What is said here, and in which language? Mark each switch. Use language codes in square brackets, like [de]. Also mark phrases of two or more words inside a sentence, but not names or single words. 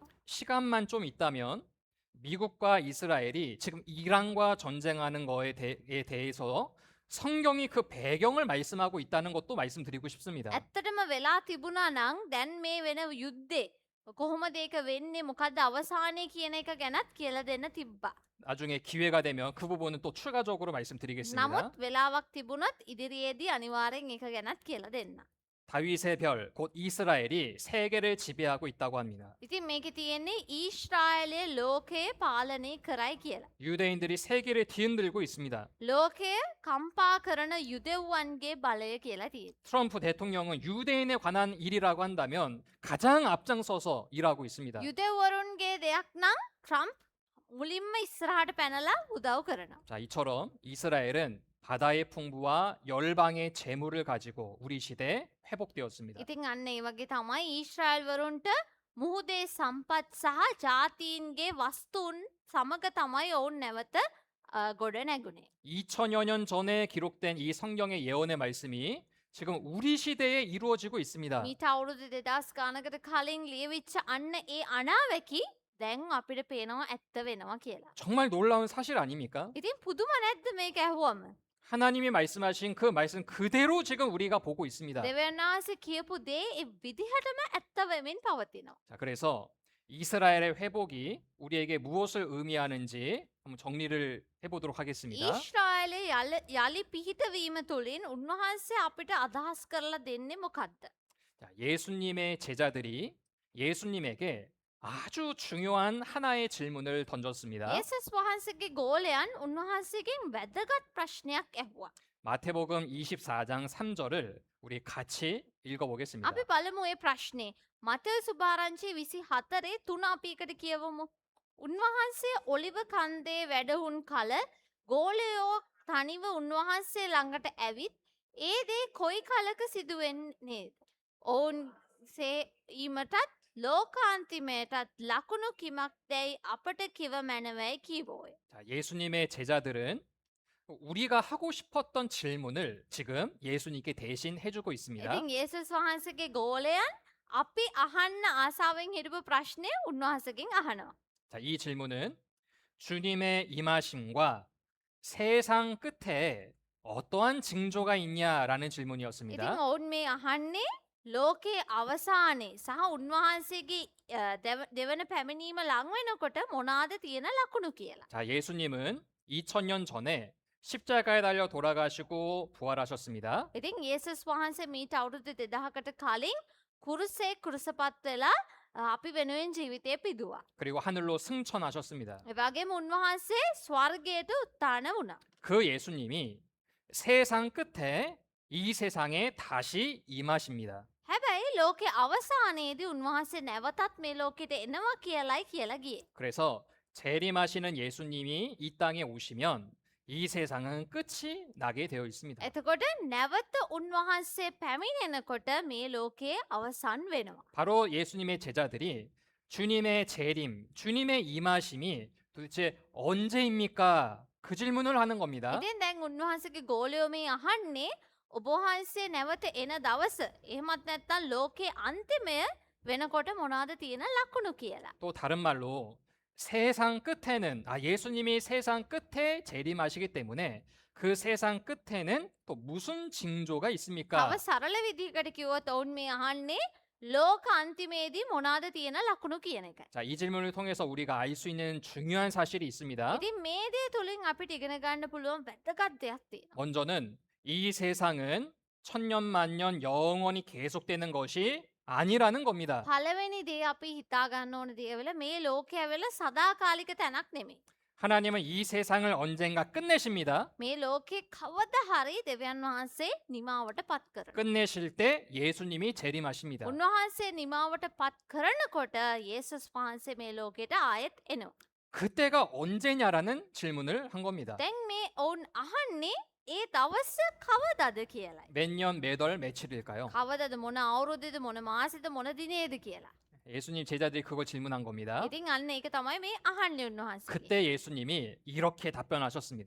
[ko] 시간만 좀 있다면 미국과 이스라엘이 지금 이란과 전쟁하는 거에 대해서 성경이 그 배경을 말씀하고 있다는 것도 말씀드리고 싶습니다. [si] ඇත්තටම වෙලා තිබුණා නම් දැන් මේ වෙන යුද්ධේ කොහොමද ඒක වෙන්නේ මොකද්ද අවසානය කියන එක ගැනත් කියලා දෙන්න තිබ්බා. [ko] 나중에 기회가 되면 그 부분은 또 추가적으로 말씀드리겠습니다. [si] නමුත් වෙලාවක් තිබුණත් ඉදිරියේදී අනිවාර්යෙන් ඒක ගැනත් කියලා දෙන්න. [ko] 다윗의 별, 곧 이스라엘이 세계를 지배하고 있다고 합니다. [si] ඉතින් මේකේ තියෙන්නේ ඊශ්‍රායලයේ ලෝකය පාලනය කරයි කියලා. [ko] 유대인들이 세계를 뒤흔들고 있습니다. [si] ලෝකය කම්පා කරන යුදෙව්වන්ගේ බලය කියලා තියෙනවා. [ko] 트럼프 대통령은 유대인에 관한 일이라고 한다면 가장 앞장서서 일하고 있습니다. [si] යුදෙව්වරුන්ගේ දෙයක් නම් ට්‍රම්ප් මුලින්ම ඉස්සරහට පැනලා උදව් කරනවා. [ko] 자, 이처럼 이스라엘은 바다의 풍부와 열방의 재물을 가지고 우리 시대에 회복되었습니다. [si] ඉතින් අන්න ඒ වගේ තමයි ඊශ්‍රායල් වරුන්ට මුහුදේ සම්පත් සහ ජාතීන්ගේ වස්තුන් සමග තමයි ඔවුන් නැවත ගොඩ නැගුණේ. [ko] 2000여 년 전에 기록된 이 성경의 예언의 말씀이 지금 우리 시대에 이루어지고 있습니다. [si] මීට අවුරුදු 2000 ගානකට කලින් ලියවිච්ච අන්න ඒ අනාවැකි දැන් අපිට පේනවා ඇත්ත වෙනවා කියලා. [ko] 정말 놀라운 사실 아닙니까? [si] ඉතින් පුදුම නැද්ද මේක ඇහුවම? [ko] 하나님이 말씀하신 그 말씀 그대로 지금 우리가 보고 있습니다. [si] දෙවියන් වහන්සේ කියපු දේ ඒ විදිහටම ඇත්ත වෙමින් පවතිනවා. [ko] 자, 그래서 이스라엘의 회복이 우리에게 무엇을 의미하는지 한번 정리를 해보도록 하겠습니다. [si] ඊශ්‍රායලේ යලි පිහිටවීම තුළින් උන්වහන්සේ අපිට අදහස් කරලා දෙන්නේ මොකක්ද? [ko] 자, 예수님의 제자들이 예수님에게 아주 중요한 하나의 질문을 던졌습니다. [si] යේසුස් වහන්සේගේ ගෝලයන් උන්වහන්සේගෙන් වැදගත් ප්‍රශ්නයක් ඇහුවා. [ko] 마태복음 24장 3절을 우리 같이 읽어보겠습니다. [si] අපි බලමු ඒ ප්‍රශ්නේ. මතෙව් සුභාරංචි 24 3 අපි එකට කියවමු. උන්වහන්සේ ඔලිව කන්දේ වැඩහුන් කල ගෝලයෝ තනිව උන්වහන්සේ ළඟට ඇවිත් ඒ දේ කොයි කලක සිදුවෙන්නේද? ඔවුන් සේීමටත් ලෝකාන්තිමයටත් ලකුණු කිමක් දැයි අපට කිව මැනවයි කීවෝය. [ko] 자, 예수님의 제자들은 우리가 하고 싶었던 질문을 지금 예수님께 대신 해주고 있습니다. [si] ඉතින් යේසුස් වහන්සේගේ ගෝලයන් අපි අහන්න ආසාවෙන් හිටපු ප්‍රශ්නය උන්වහන්සේගෙන් අහනවා. [ko] 자, 이 질문은 주님의 임하심과 세상 끝에 어떠한 징조가 있냐라는 ඉතින් 질문이었습니다. [si] ඔවුන් මේ අහන්නේ ලෝකයේ අවසානයේ සහ උන්වහන්සේගේ දෙවන පැමිණීම ලං වෙනකොට මොනවාද තියෙන ලකුණු කියලා. [ko] 자, 예수님은 2000년 전에 십자가에 달려 돌아가시고 부활하셨습니다. [si] ඉතින් යේසුස් වහන්සේ මීට අවුරුදු 2000කට කලින් කුරුසේ කුරුසපත් වෙලා අපි වෙනුවෙන් ජීවිතය පිදුවා. [ko] 그리고 하늘로 승천하셨습니다. [si] ඒ වගේම උන්වහන්සේ ස්වර්ගයට උත්ථාන වුණා. [ko] 그 예수님이 세상 끝에 이 세상에 다시 임하십니다. [si] හැබැයි ලෝකේ අවසානයේදී උන්වහන්සේ නැවතත් මේ ලෝකෙට එනවා කියලායි කියලා ගියේ. [ko] 그래서 재림하시는 예수님이 이 땅에 오시면 이 세상은 끝이 나게 되어 있습니다. [si] එතකොට නැවත උන්වහන්සේ පැමිණෙනකොට මේ ලෝකයේ අවසන් වෙනවා. [ko] 바로 예수님의 제자들이 주님의 재림, 주님의 임하심이 도대체 언제입니까? 그 질문을 하는 겁니다. [si] ඉතින් දැන් උන්වහන්සේගේ ගෝලයෝ මේ අහන්නේ ඔබ වහන්සේ නැවත එන දවස එහෙමත් නැත්නම් ලෝකයේ අන්තිමය වෙනකොට මොනවද තියෙන ලකුණු කියලා. [ko] 또 다른 말로 세상 끝에는 예수님이 세상 끝에 재림하시기 때문에 그 세상 끝에는 또 무슨 징조가 있습니까? [si] තව සරල විදිහකට කිව්වොත් ඔවුන් මේ අහන්නේ ලෝක අන්තිමේදී මොනවද තියෙන ලකුණු කියන එකයි. [ko] 자, 이 질문을 통해서 우리가 알 수 있는 중요한 사실이 있습니다. [si] ඉතින් මේ දේ තුලින් අපිට ඉගෙන ගන්න පුළුවන් වැදගත් දෙයක් තියෙනවා. [ko] 먼저는 이 세상은 천년 만년 영원히 계속되는 것이 아니라는 겁니다. [si] පළවෙනි දේ අපි හිතා ගන්න ඕන දේ වෙල මේ ලෝකය වෙල සදාකාලික තැනක් නෙමෙයි. [ko] 하나님은 이 세상을 언젠가 끝내십니다. [si] මේ ලෝකේ කවද හරි දෙවියන් වහන්සේ නිමාවට පත් කරනවා. [ko] 끝내실 때 예수님이 재림하십니다. [si] උන්වහන්සේ නිමාවට පත් කරනකොට යේසුස් වහන්සේ මේ ලෝකෙට ආයෙත් එනවා. [ko] 그때가 언제냐라는 질문을 한 겁니다. [si] දැන් මේ ඔවුන් අහන්නේ ඒ දවස කවදද කියලායි. [ko] 몇 년, 몇 월, 며칠일까요? [si] කවදද මොන අවුරුද්දද මොන මාසෙද මොන දිනේද කියලා. [ko] 예수님 제자들이 그걸 질문한 겁니다. [si] ඉතින් අන්න ඒක තමයි මේ අහන්නේ උන්වහන්සේ. [ko] 그때 예수님이 이렇게 답변하셨습니다.